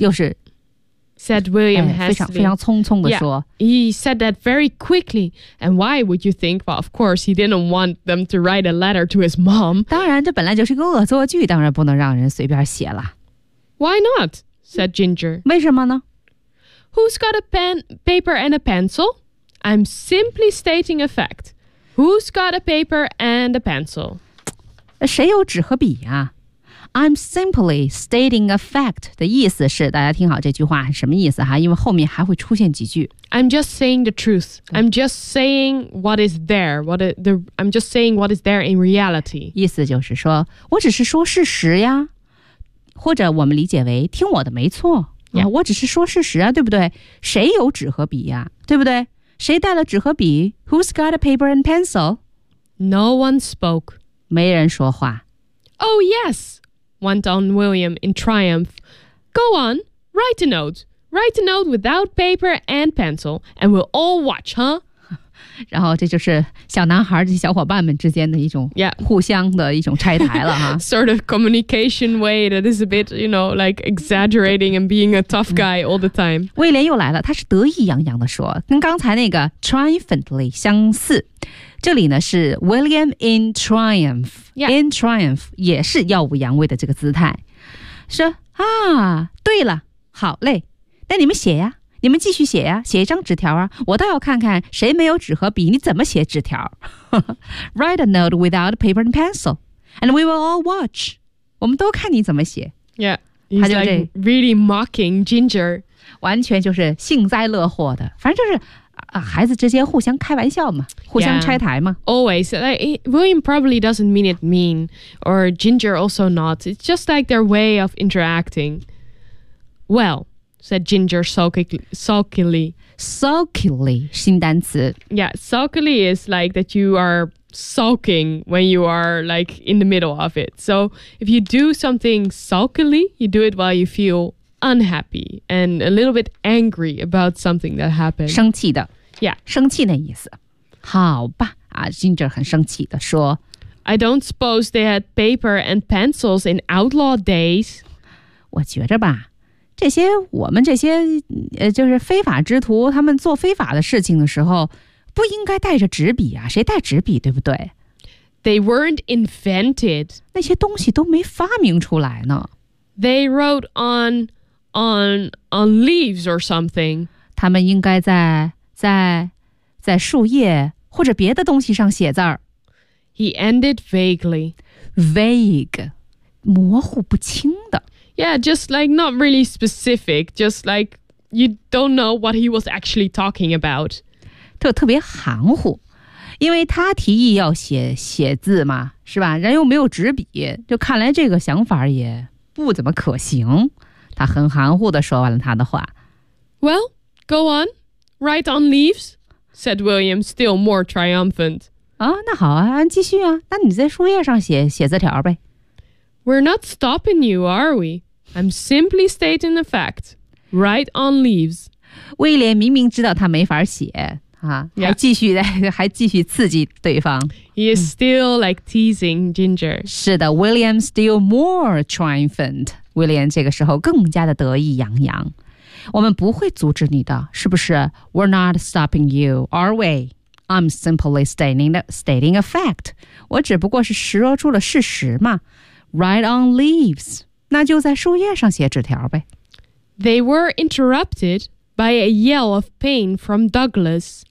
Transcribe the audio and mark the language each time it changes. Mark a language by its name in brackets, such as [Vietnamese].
[Chinese] 又是 [English] said William hastily. [Chinese] 非常匆匆地说。 [English] Yeah. He said that very quickly. And why would you think? Well, of course, he didn't want them to write a letter to his mom. [Chinese] 当然这本来就是个恶作剧，当然不能让人随便写了。 [English] Why not? Said Ginger. [Chinese] 为什么呢? [English] Who's got a pen, paper and a pencil? I'm simply stating a fact. Who's got a paper and a pencil? [Chinese] 谁有纸和笔啊? [English] I'm simply stating a fact [Chinese] 的意思是,大家听好这句话,什么意思啊?因为后面还会出现几句。 [English] I'm just saying the truth. I'm just saying what is there. I'm just saying what is there in reality. [Chinese] 意思就是说,我只是说事实呀。或者我们理解为听我的没错、 [English] yeah. [Chinese] 我只是说事实啊，对不对？谁有纸和笔啊，对不对？谁带了纸和笔？ [English] Who's got a paper and pencil? No one spoke. [Chinese] 没人说话。 [English] Oh yes, went on William in triumph. Go on, write a note. Write a note without paper and pencil, and we'll all watch, huh? [Chinese] 然后这就是小男孩这小伙伴们之间的一种互相的一种拆台了哈。 [English] Yeah. sort of communication way that is a bit, you know, like exaggerating and being a tough guy all the time. [Chinese] 威廉又来了，他是得意洋洋地说，跟刚才那个 triumphantly 相似。这里呢是 William in triumph,、 [English] yeah. [Chinese] in triumph 也是耀武扬威的这个姿态。说啊，对了，好嘞，那你们写呀。你们继续写呀，写一张纸条啊，我倒要看看谁没有纸和笔，你怎么写纸条。 [English] Write a note without paper and pencil, and we will all watch. [Chinese] 我们都看你怎么写。 [English] Yeah, he's like really mocking Ginger. [Chinese] 完全就是幸灾乐祸的，反正就是、孩子之间互相开玩笑嘛，互相拆台嘛。 [English] Yeah, always, like, William probably doesn't mean it mean, or Ginger also not. It's just like their way of interacting. Well,said Ginger sulkily. [Chinese] Sulkily, 新单词。 [English] Yeah, sulkily is like that you are sulking when you are like in the middle of it. So if you do something sulkily, you do it while you feel unhappy and a little bit angry about something that happened. [Chinese] 生气的。 [English] Yeah. [Chinese] 生气的意思。好吧、啊、Ginger 很生气的说。 [English] I don't suppose they had paper and pencils in outlaw days. [Chinese] 我觉着吧。这些我们这些就是非法之徒，他们做非法的事情的时候，不应该带着纸笔啊！谁带纸笔，对不对 [English] ？They weren't invented. [Chinese] 那些东西都没发明出来呢。 [English] They wrote on leaves or something. [Chinese] 他们应该在树叶或者别的东西上写字儿。 [English] He ended vaguely. [Chinese] Vague, 模糊不清的。 [English] Yeah, just like not really specific, just like you don't know what he was actually talking about. [Chinese] 就特别含糊，因为他提议要写字嘛，是吧？人又没有纸笔，就看来这个想法也不怎么可行。他很含糊地说完了他的话。 [English] Well, go on, write on leaves, said William, still more triumphant. [Chinese] 啊，那好啊，继续啊，那你在树叶上写字条呗。 [English] We're not stopping you, are we? I'm simply stating the fact. Write on leaves. [Chinese] 威廉明明知道他没法写、 [English] yeah. [Chinese] 还继续刺激对方。 [English] He is still like teasing Ginger. [Chinese] 是的 [English] ,William still more triumphant. [Chinese] 威廉这个时候更加的得意洋洋。我们不会阻止你的，是不是？ [English] We're not stopping you, are we? I'm simply stating a fact. [Chinese] 我只不过是说出了事实嘛。 [English] Write on leaves. [Chinese] 那就在树叶上写纸条呗。 [English] They were interrupted by a yell of pain from Douglas.